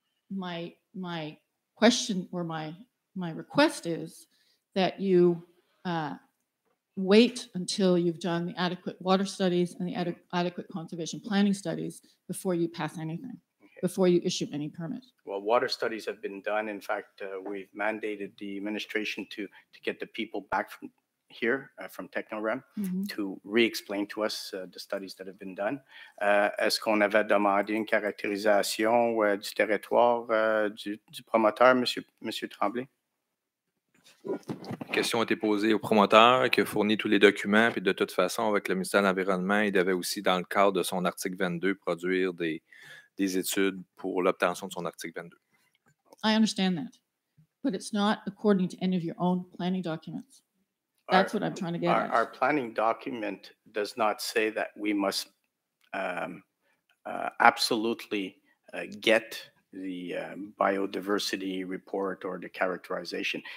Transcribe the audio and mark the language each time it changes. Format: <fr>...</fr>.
<en>My question or my request is that you wait until you've done the adequate water studies and the adequate conservation planning studies before you pass anything, before you issue any permit. Well, water studies have been done. In fact, we've mandated the administration to get the people back from here, from Technorem, to re-explain to us the studies that have been done.</en> <fr>Est-ce qu'on avait demandé une caractérisation du territoire du promoteur, Monsieur Tremblay? La question a été posée au promoteur qui a fourni tous les documents, puis de toute façon, avec le ministère de l'Environnement, il devait aussi, dans le cadre de son article 22, produire des études pour l'obtention de son article 22.</fr> <en>I understand that, but it's not according to any of your own planning documents. That's what I'm trying to get at. Our planning document does not say that we must absolutely get the biodiversity report or the characterization.</en>